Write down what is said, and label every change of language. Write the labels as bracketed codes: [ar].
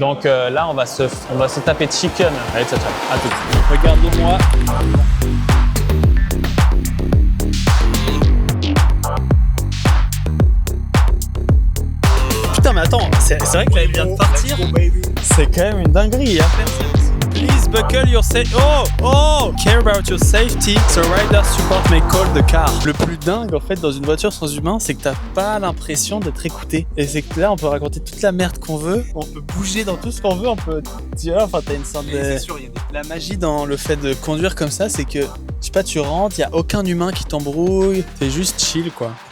[fr] Donc là, on va se taper de chicken. Allez, ciao, ciao. À tout de suite. Regarde-moi. Putain, mais attends, c'est vrai que là, il vient de partir. C'est quand même une dinguerie. [en] Please buckle your safety. Oh! Care about your safety. So rider support may call the car. [fr] Le plus dingue en fait dans une voiture sans humain, c'est que t'as pas l'impression d'être écouté. Et c'est que là, on peut raconter toute la merde qu'on veut. On peut bouger dans tout ce qu'on veut. On peut, tu vois, enfin, t'as une sorte de. C'est sûr, la magie dans le fait de conduire comme ça, c'est que, je sais pas, tu rentres, y a aucun humain qui t'embrouille. T'es juste chill, quoi.